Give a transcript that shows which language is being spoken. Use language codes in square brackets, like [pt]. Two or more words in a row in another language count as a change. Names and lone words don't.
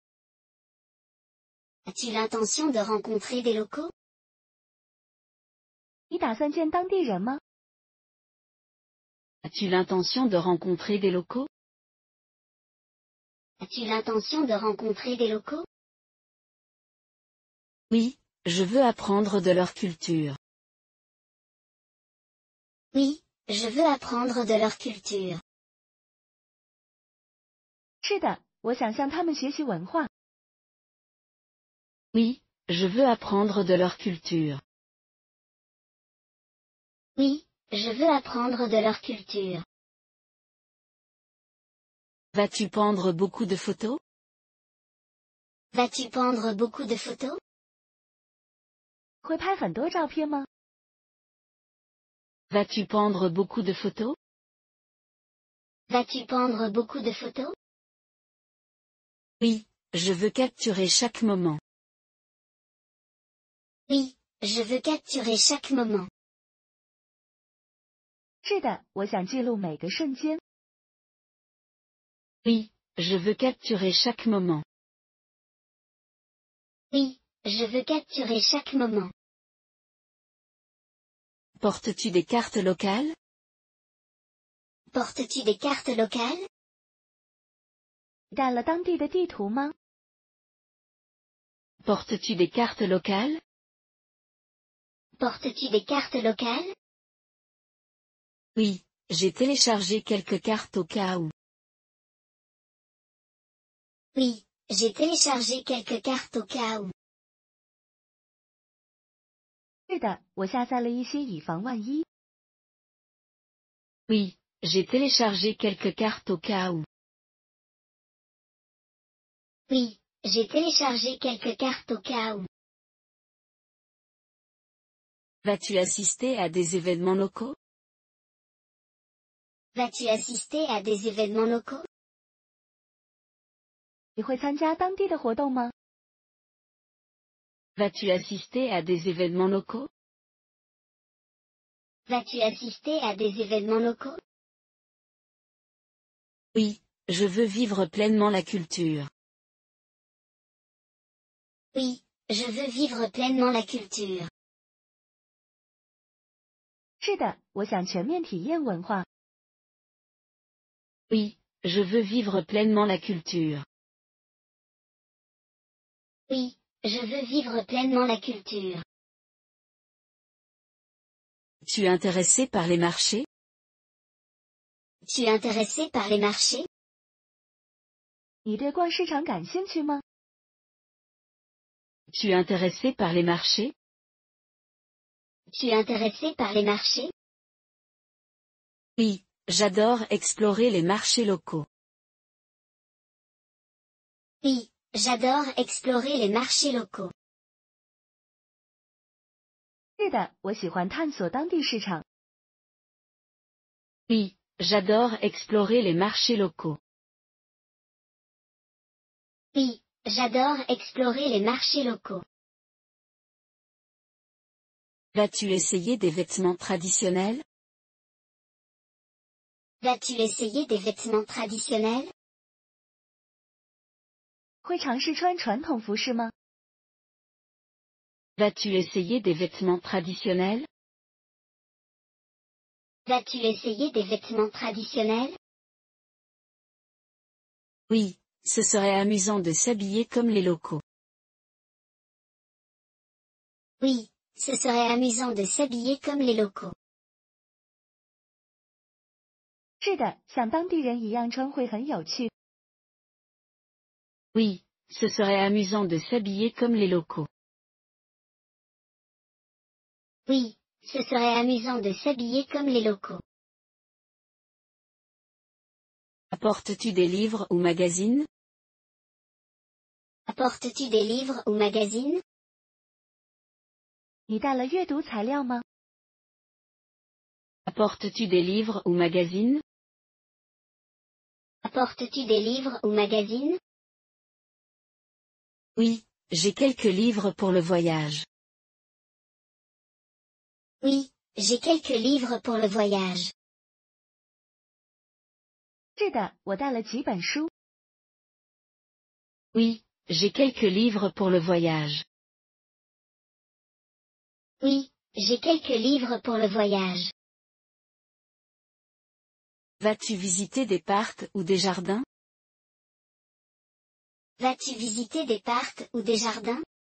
[fr] As-tu l'intention de rencontrer des locaux? [zh] 你打算见当地人吗？ [fr] As-tu l'intention de rencontrer des locaux? As-tu l'intention de rencontrer des locaux? Oui, je veux apprendre de leur culture. Oui, je veux apprendre de leur culture. [zh] 是的，我想向他们学习文化。 [fr] Oui, je veux apprendre de leur culture. Oui, je veux apprendre de leur culture. Vas-tu prendre beaucoup de photos? Vas-tu prendre beaucoup de photos? [zh] 会拍很多照片吗？ [fr] Vas-tu prendre beaucoup de photos? Vas-tu prendre beaucoup de photos? Oui, je veux capturer chaque moment. Oui, je veux capturer chaque moment. [zh] 是的，我想记录每个瞬间。 [fr] Oui, je veux capturer chaque moment. Oui, je veux capturer chaque moment. Portes-tu des cartes locales? Portes-tu des cartes locales? [zh] 带了当地的地图吗？ [fr] Portes-tu des cartes locales? Portes-tu des cartes locales? Oui, j'ai téléchargé quelques cartes au cas où. Oui, j'ai téléchargé quelques cartes au cas où. [zh] 是的，我下载了一些以防万一。 [fr] Oui, j'ai téléchargé quelques cartes au cas où. Oui, j'ai téléchargé quelques cartes au cas où. Vas-tu assister à des événements locaux? Vas-tu assister à des événements locaux? [zh] 你会参加当地的活动吗？ [fr] Vas-tu assister à des événements locaux? Vas-tu assister à des événements locaux? Oui, je veux vivre pleinement la culture. Oui, je veux vivre pleinement la culture. [zh] 是的，我想全面体验文化。 [fr] Oui, je veux vivre pleinement la culture. Oui, je veux vivre pleinement la culture. Tu es intéressé par les marchés? Tu es intéressé par les marchés? [zh] 你对逛市场感兴趣吗？ [fr] Tu es intéressé par les marchés? Tu es intéressé par les marchés? Oui, j'adore explorer les marchés locaux. Oui, j'adore explorer les marchés locaux. [zh] 是的，我喜欢探索当地市场。 [fr] Oui, j'adore explorer les marchés locaux. Oui, j'adore explorer les marchés locaux. Vas-tu essayer des vêtements traditionnels? Vas-tu essayer des vêtements traditionnels? [zh] 会尝试穿传统服饰吗？ [fr] Vas-tu essayer des vêtements traditionnels? Vas-tu essayer des vêtements traditionnels? Oui, ce serait amusant de s'habiller comme les locaux. Oui, ce serait amusant de s'habiller comme les locaux. [zh] 是的，像当地人一样穿会很有趣。 [fr] Oui, ce serait amusant de s'habiller comme les locaux. Oui, ce serait amusant de s'habiller comme les locaux. Apportes-tu des livres ou magazines? Apportes-tu des livres ou magazines? [zh] 你带了阅读材料吗？ [fr] Apportes-tu des livres ou magazines? Apportes-tu des livres ou magazines? Oui, j'ai quelques livres pour le voyage. Oui, j'ai quelques livres pour le voyage. [zh] 是的，我带了几本书。 [fr] Oui, j'ai quelques livres pour le voyage. Oui, j'ai quelques livres pour le voyage. Vas-tu visiter des parcs ou des jardins? Vas-tu visiter des parcs ou des jardins?